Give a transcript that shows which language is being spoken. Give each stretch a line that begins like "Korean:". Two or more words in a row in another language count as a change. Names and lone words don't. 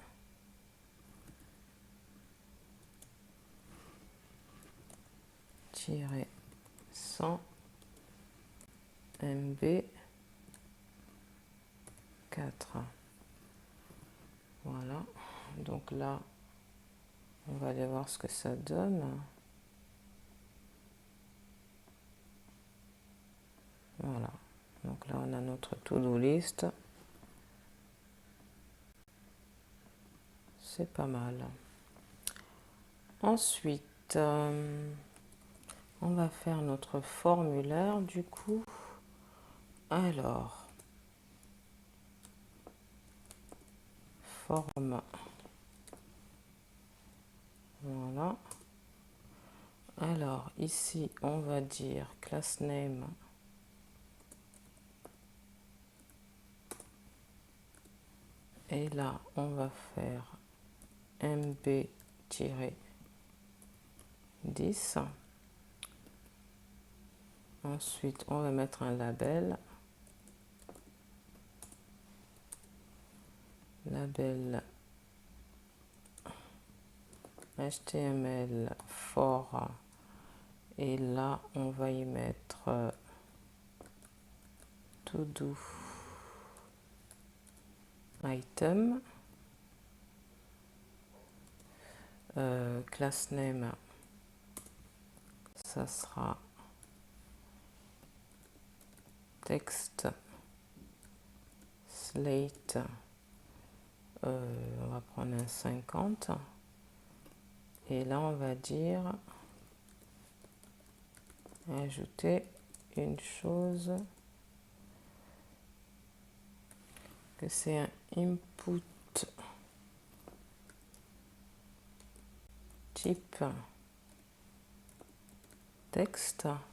French: Tiret 100 MB 4. Voilà. Donc là, on va aller voir ce que ça donne. Voilà. Donc là, on a notre
English: to-do list.
French: C'est pas mal. Ensuite, on va faire notre formulaire du coup. Alors, forme. Voilà. Alors, ici, on va dire
English: class name.
French: Et là, on va faire MB-10. Ensuite, on va mettre un label.
English: Label HTML for.
French: Et là, on va y mettre
English: to do item. Class name,
French: ça sera texte slate. On va prendre un 50. Et là, on va dire ajouter une chose, que c'est un
English: input type
French: texte.